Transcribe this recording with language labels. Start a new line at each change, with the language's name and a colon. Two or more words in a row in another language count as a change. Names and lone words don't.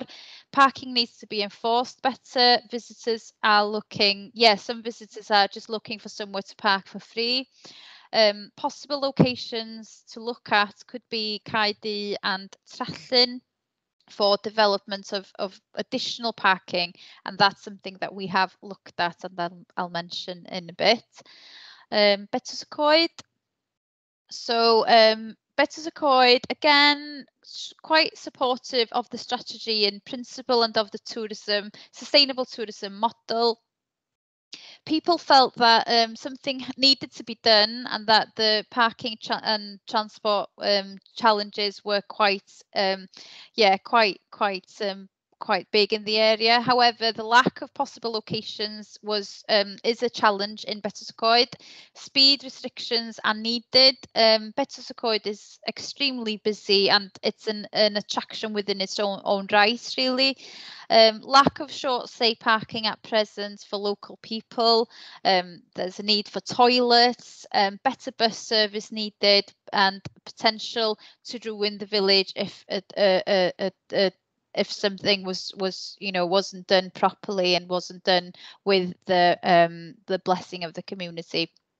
English: Parking needs to be enforced better. Visitors are looking, some visitors are just looking for somewhere to park for free. Possible locations to look at could be Caerdy and Trallyn for development of additional parking, and that's something that we have looked at and then I'll mention in a bit. Betws y Coed. So Betws y Coed, again, quite supportive of the strategy in principle and of the sustainable tourism model. People felt that something needed to be done and that the parking and transport challenges were quite big in the area. However, the lack of possible locations is a challenge in Betws y Coed. Speed restrictions are needed. Betws y Coed is extremely busy and it's an attraction within its own right, really. Lack of short stay parking at present for local people. There's a need for toilets, better bus service needed, and potential to ruin the village if something wasn't done properly and wasn't done with the blessing of the community.